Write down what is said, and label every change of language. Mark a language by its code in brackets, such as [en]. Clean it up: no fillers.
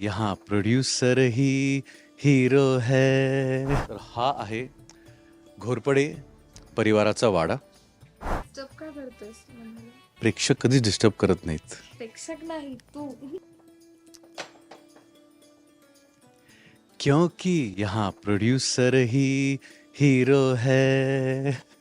[hi] यहाँ प्रोड्यूसर ही हीरो है. [mr] तर हा आहे घोरपडे परिवाराचा वाडा. डिस्टर्ब का करतोस मला? प्रेक्षक कधीच डिस्टर्ब करत नाहीत. प्रेक्षक नाही तू. [hi] क्योंकि यहाँ प्रोड्यूसर ही हीरो है.